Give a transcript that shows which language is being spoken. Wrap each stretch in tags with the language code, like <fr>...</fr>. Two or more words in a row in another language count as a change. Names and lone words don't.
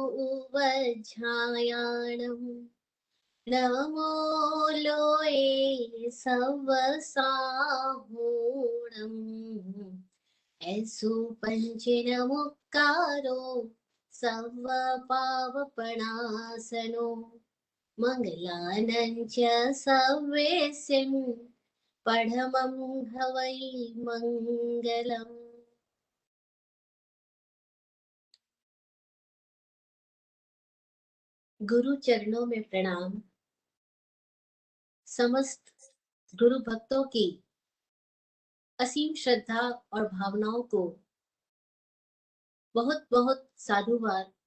<pra>उवज्झायाणं णमो लोए सव्वसाहूणं एसो पंचणमुक्कारो सव्वपावप्पणासणो मंगलाणं च सव्वेसिं पढमं हवइ मंगलं.</pra> <hi>गुरु चरणों में प्रणाम। समस्त गुरु भक्तों की असीम श्रद्धा और भावनाओं को बहुत बहुत साधुवाद।</hi>